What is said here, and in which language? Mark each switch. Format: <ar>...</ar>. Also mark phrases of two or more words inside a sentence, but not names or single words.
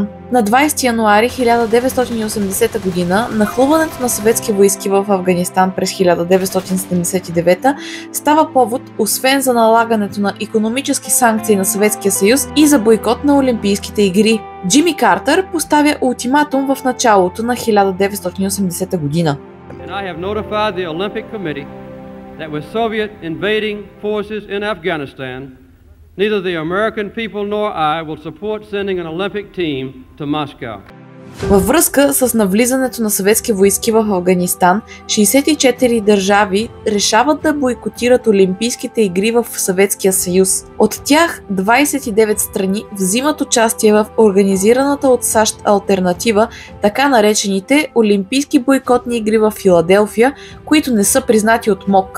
<bg>На 20 януари 1980 година нахлуването на съветски войски в Афганистан през 1979 става повод освен за налагането на икономически санкции на Съветския съюз и за бойкот на Олимпийските игри. Джимми Картер поставя ултиматум в началото на 1980 година.</bg> <en>Neither the American people nor I will support sending an Olympic team to Moscow.</en> <bg>Във връзка с навлизането на съветски войски в Афганистан, 64 държави решават да бойкотират Олимпийските игри в Съветския съюз. От тях 29 страни взимат участие в организираната от САЩ алтернатива, така наречените Олимпийски бойкотни игри в Филаделфия, които не са признати от МОК.</bg>